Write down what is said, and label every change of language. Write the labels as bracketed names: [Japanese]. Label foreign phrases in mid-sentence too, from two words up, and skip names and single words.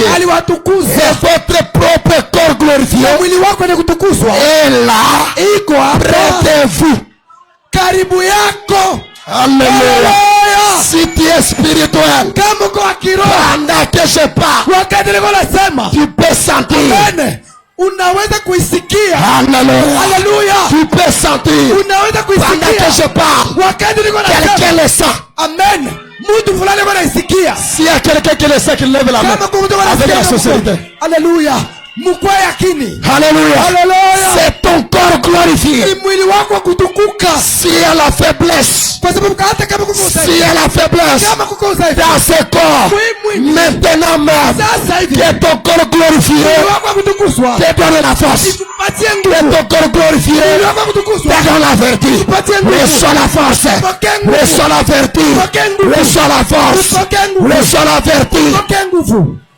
[French] Et votre propre corps glorifié est là, près de vous. Alléluia. Si tu es spirituel, pendant que je parle, tu peux sentir. [Swahili] Unaweza kuisikia. [French] Alléluia. Tu peux sentir. [Swahili] Unaweza kuisikia. [French] Pendant que je parle, [Swahili] wakati niko nasema, [French] quelqu'un le sent. [Swahili] Amen. Mtu fulani anaisikia. [French] S'il y a quelqu'un qui le sait, qu'il lève la main avec la société. [Swahili] Alléluia. Mukwa yakini. [French] Alléluia. Alléluia. C'est ton corps glorifié. [Swahili] Ni mwili wako kutukuka. [French] S'il y a la faiblesse, [Swahili] kwa sababu hata kama kuko udhaifu, [French] s'il y a la faiblesse [Swahili] kama kuko udhaifu [French] dans ce corps, maintenant même, que ton corps glorifié te donne la force. Que ton corps glorifié te donne la vertu. Reçois la force. Reçois la vertu. Reçois la force. Reçois la vertu.